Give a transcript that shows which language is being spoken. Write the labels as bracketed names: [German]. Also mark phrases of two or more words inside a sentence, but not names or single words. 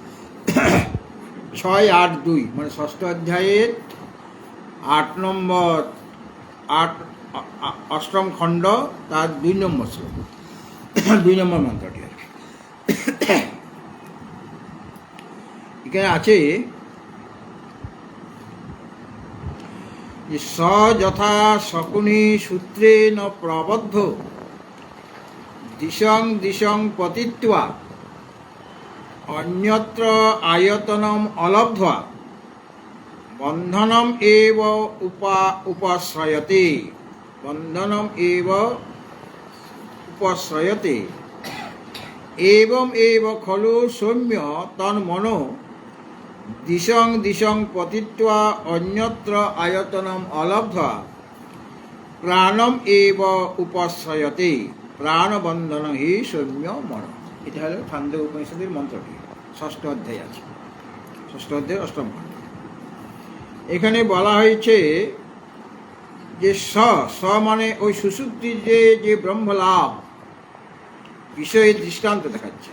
[Bangla] 6-8-2 মানে ষষ্ঠ অধ্যায়ের 8 খণ্ড তার 2 নম্বর শ্লোক, 2 নম্বর মন্ত্রটি আর কি। এখানে আছে যে [Sanskrit] স যথা শকুনি সূত্রে ন প্রবদ্ধ দিশং দিশং পতিত্বা অন্যত্র আয়তনম অলব্ধ্বা বন্ধনম এব উপাশ্রয়তে, বন্ধনম এব উপাশ্রয়তে এবম এব খলু সৌম্য তন্মনো দিশং দিশং পতিত্বা অন্যত্র আয়তনম অলব্ধ্বা প্রাণম এব উপাশ্রয়তে প্রাণবন্ধন হি সৌম্য মন। [Bangla] এটা হলো ছান্দোগ্য উপনিষদের মন্ত্রটি, ষষ্ঠ অধ্যায় আছে, ষষ্ঠ অধ্যায়ের 8ম খণ্ড। এখানে বলা হয়েছে যে স মানে ওই সুষুপ্তির যে ব্রহ্মলাভ বিষয়ে দৃষ্টান্ত দেখাচ্ছে।